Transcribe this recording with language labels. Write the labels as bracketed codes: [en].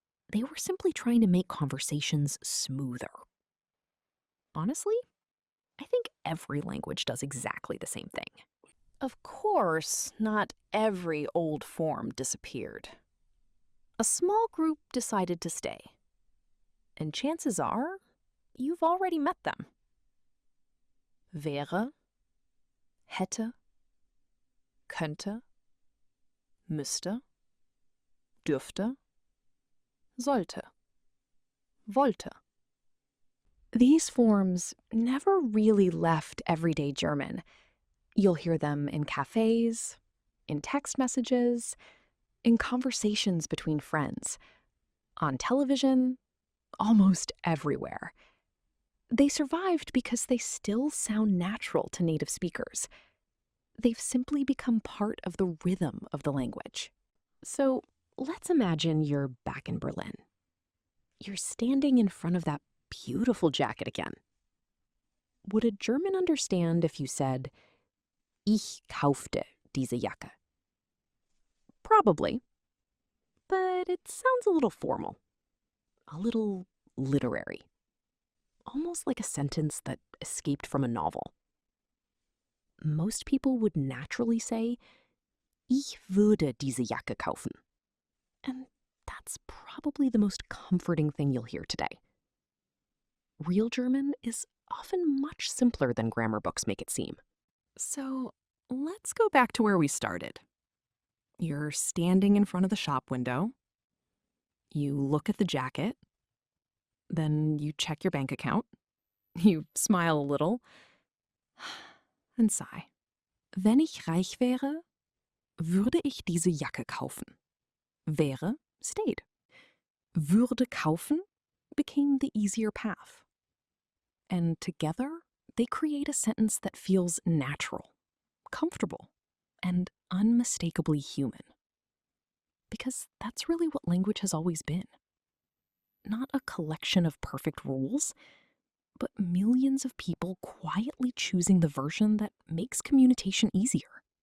[en] They were simply trying to make conversations smoother. Honestly, I think every language does exactly the same thing. Of course, not every old form disappeared. A small group decided to stay. And chances are, you've already met them. [de] Wäre, hätte, könnte, müsste, dürfte, sollte, wollte. [en] These forms never really left everyday German. You'll hear them in cafes, in text messages, in conversations between friends, on television, almost everywhere. They survived because they still sound natural to native speakers. They've simply become part of the rhythm of the language. So let's imagine you're back in Berlin. You're standing in front of that beautiful jacket again. Would a German understand if you said, [de] Ich kaufte diese Jacke? [en] Probably. But it sounds a little formal, a little literary, almost like a sentence that escaped from a novel. Most people would naturally say, [de] Ich würde diese Jacke kaufen. [en] And that's probably the most comforting thing you'll hear today. Real German is often much simpler than grammar books make it seem. So let's go back to where we started. You're standing in front of the shop window. You look at the jacket. Then you check your bank account. You smile a little and sigh. [de] Wenn ich reich wäre, würde ich diese Jacke kaufen. [en] Wäre stayed. Würde kaufen became the easier path. And together, they create a sentence that feels natural, comfortable, and unmistakably human. Because that's really what language has always been. Not a collection of perfect rules, but millions of people quietly choosing the version that makes communication easier.